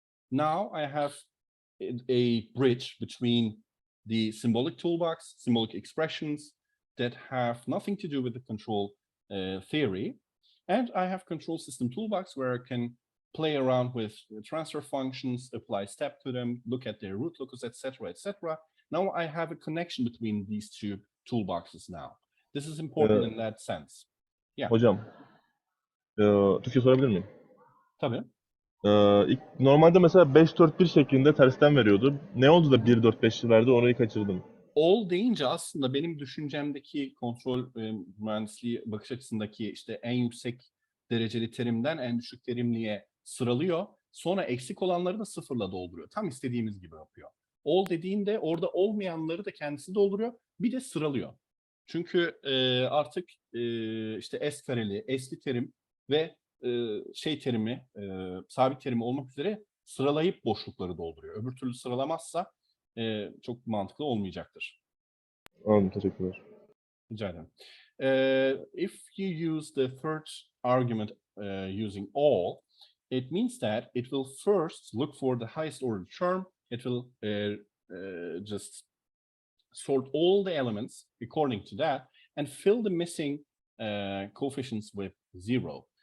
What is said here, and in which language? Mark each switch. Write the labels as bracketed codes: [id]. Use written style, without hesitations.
[en] Now I have a bridge between the symbolic toolbox, symbolic expressions that have nothing to do with the control theory. And I have control system toolbox where I can play around with transfer functions, apply step to them, look at their root locus, etc., etc. Now I have a connection between these two toolboxes now. This is important in that sense. Yeah. [tr] Hocam, Türkçe sorabilir miyim? Tabii. Normalde mesela 5-4-1 şeklinde tersten veriyordu. Ne oldu da 1-4-5 verdi, orayı kaçırdım. All deyince aslında benim düşüncemdeki kontrol mühendisliği bakış açısındaki işte en yüksek dereceli terimden en düşük terimliğe sıralıyor. Sonra eksik olanları da sıfırla dolduruyor. Tam istediğimiz gibi yapıyor. All dediğinde orada olmayanları da kendisi dolduruyor. Bir de sıralıyor. Çünkü artık işte S kareli, S'li terim ve şey terimi, sabit terimi olmak üzere sıralayıp boşlukları dolduruyor. Öbür türlü sıralamazsa çok mantıklı olmayacaktır. Anladım, teşekkürler. Rica ederim. [en] If you use the third argument using all, it means that it will first look for the highest order term. It will just sort all the elements according to that and fill the missing coefficients with 0.